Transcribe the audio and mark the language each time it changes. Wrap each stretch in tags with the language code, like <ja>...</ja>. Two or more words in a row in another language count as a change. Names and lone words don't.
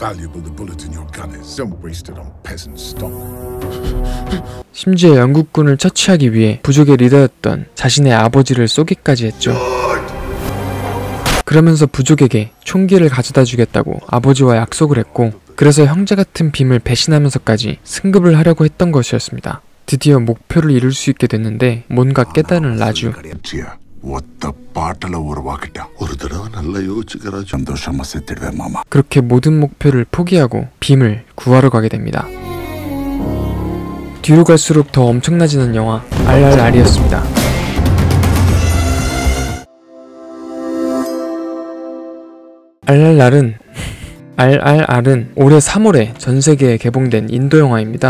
<ko>심지어 영국군을 처치하기 위해 부족의 리더였던 자신의 아버지를 쏘기까지 했죠. 그러면서 부족에게 총기를 가져다 주겠다고 아버지와 약속을 했고 그래서 형제 같은 빔을 배신하면서까지 승급을 하려고 했던 것이었습니다. 드디어 목표를 이룰 수 있게 됐는데 뭔가 깨달은 라주.</ko> <ta>ஒத்த பாட்டல உருவாக்கிட்டான் ஒரு தடவை நல்லா யோசிச்சுக்கிறா சந்தோஷமா செத்துடுவேன் மாமா.</ta> <ko>그렇게 모든 목표를 포기하고 빔을 구하러 가게 됩니다. 뒤로 갈수록 더 엄청나지는 영화 RRR이었습니다. RRR은 올해 3월에 전세계에 개봉된 인도 영화입니다.</ko>